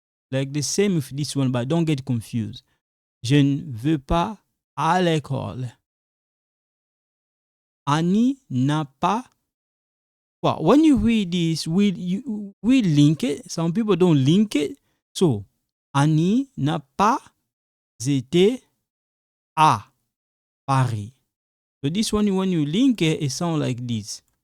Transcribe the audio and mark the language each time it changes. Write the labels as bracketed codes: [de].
[en] Like the same with this one, but don't get confused. [fr] Je ne veux pas à l'école. Annie n'a pas. [en] Well, when you read this, we link it. Some people don't link it. [fr] So, Annie n'a pas été à Paris. [en] So this one, when you link it, it sounds like this.